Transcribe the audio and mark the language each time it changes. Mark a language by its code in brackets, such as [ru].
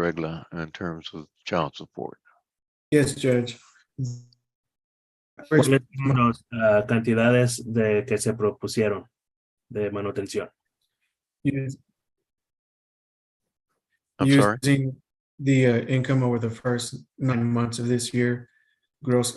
[en] Regla, in terms of child support? Yes, Judge. First, [es] ¿Cuáles son las cantidades de que se propusieron de manutención? [en] use- I'm sorry? using the income over the first 9 months of this year, gross